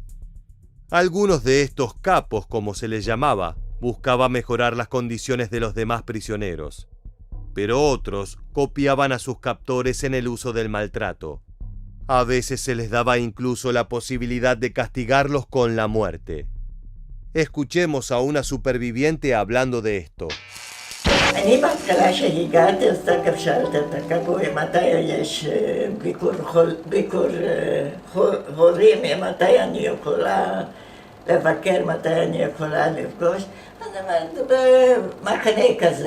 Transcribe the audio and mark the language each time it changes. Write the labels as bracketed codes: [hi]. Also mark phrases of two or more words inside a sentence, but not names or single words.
[es] Algunos de estos capos, como se les llamaba, buscaban mejorar las condiciones de los demás prisioneros. Pero otros copiaban a sus captores en el uso del maltrato. A veces se les daba incluso la posibilidad de castigarlos con la muerte. Escuchemos a una superviviente hablando de esto. [he] אני בהתחלה שהגעתי, אז תכף שאלת את הכבוי מתי יש ביקור הורים, מתי אני יכולה לבקר, מתי אני יכולה לפגוש. אז אמרתי, במחנה כזה.